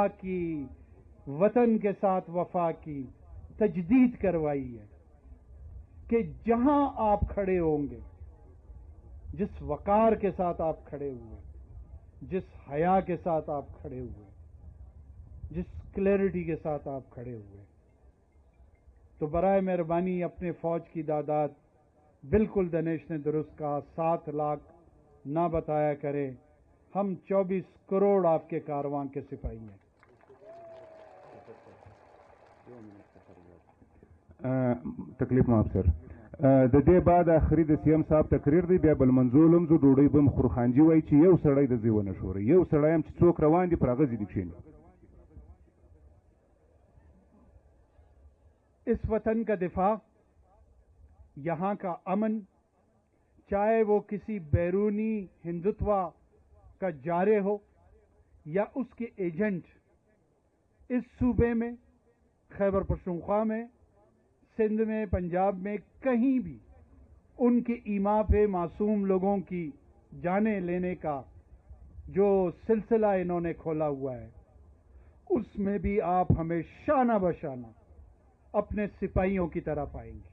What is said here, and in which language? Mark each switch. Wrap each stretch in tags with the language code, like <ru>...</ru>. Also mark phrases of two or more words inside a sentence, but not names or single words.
<ur>کی، وطن کے ساتھ وفا کی تجدید کروائی ہے کہ جہاں آپ کھڑے ہوں گے، جس وقار کے ساتھ آپ کھڑے ہوئے، جس حیا کے ساتھ آپ کھڑے ہوئے، جس کلیئرٹی کے ساتھ آپ کھڑے ہوئے، تو برائے مہربانی اپنے فوج کی تعداد بالکل دنیش نے درست کہا 7 لاکھ نہ بتایا کرے. ہم 24 کروڑ آپ کے کارواں کے سپاہی ہیں. تکلیف معاف سر.</ur> <ps>د دې بعد اخري د سي ام صاحب تقریر دی، بیا بل منظور هم زه ډوډۍ به م خورو. خانجي وایي چې یو سړی د ځای ونه ښوري، یو سړی هم چې څوک روان دي پر هغه ځای دې کښېني.</ps> <ur>اس وطن کا دفاع، یہاں کا امن، چاہے وہ کسی بیرونی ہندوتوا کا جارے ہو یا اس کے ایجنٹ، اس صوبے میں، خیبر پختونخوا میں، سندھ میں، پنجاب میں، کہیں بھی ان کے ایما پہ معصوم لوگوں کی جانیں لینے کا جو سلسلہ انہوں نے کھولا ہوا ہے، اس میں بھی آپ ہمیں شانہ بشانہ اپنے سپاہیوں کی طرح پائیں گے.</ur>